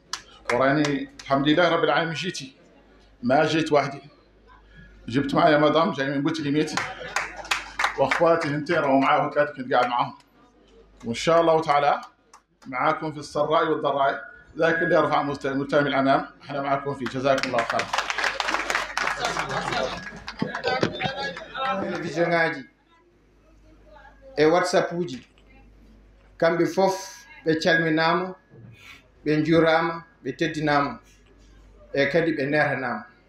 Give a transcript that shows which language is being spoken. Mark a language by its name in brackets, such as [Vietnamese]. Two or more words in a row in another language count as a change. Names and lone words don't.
[Hassaniyya] وراني الحمد لله رب العالمين جيتي ما جيت وحدي، جبت معايا مدام جاي من بوتليميت واخواتي هنتين راهو معاهم ثلاثه كنت قاعد معاهم. وان شاء الله تعالى معاكم في السراء والضراء ذاك اللي يرفع مستوى الامام احنا معاكم فيه. جزاكم الله خير. [Fula] télévision ngaji e whatsapp uji kamɓe fof ɓe calminama ɓe jurama ɓe teddinama e kadi ɓe neranama.